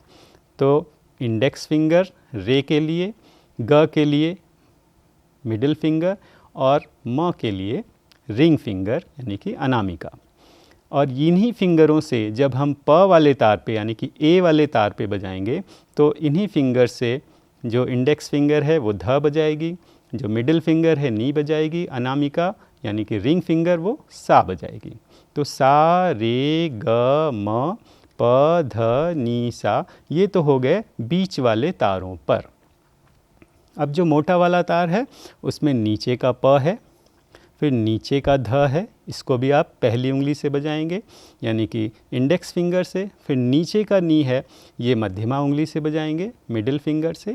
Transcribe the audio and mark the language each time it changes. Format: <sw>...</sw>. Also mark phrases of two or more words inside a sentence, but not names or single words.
<hi>तो</hi> <en>index finger</en> <hi>रे के लिए, ग के लिए</hi> <en>middle finger,</en> <hi>और म के लिए</hi> <en>ring finger</en> <hi>यानी कि अनामिका। और इन्हीं फिंगरों से जब हम प वाले तार पे यानी कि ए वाले तार पे बजाएंगे तो इन्हीं फिंगर से जो</hi> <en>index finger</en> <hi>है वो ध बजाएगी, जो</hi> <en>middle finger</en> <hi>है नी बजाएगी, अनामिका यानी कि</hi> <en>ring finger</en> <hi>वो सा बजाएगी। तो सा रे ग म प ध नी सा, ये तो हो गए बीच वाले तारों पर। अब जो मोटा वाला तार है उसमें नीचे का प है, फिर नीचे का ध है, इसको भी आप पहली उंगली से बजाएंगे यानी कि</hi> <en>index finger</en> <hi>से। फिर नीचे का नी है, ये मध्यमा उंगली से बजाएंगे</hi> <en>middle finger</en> <hi>से।</hi>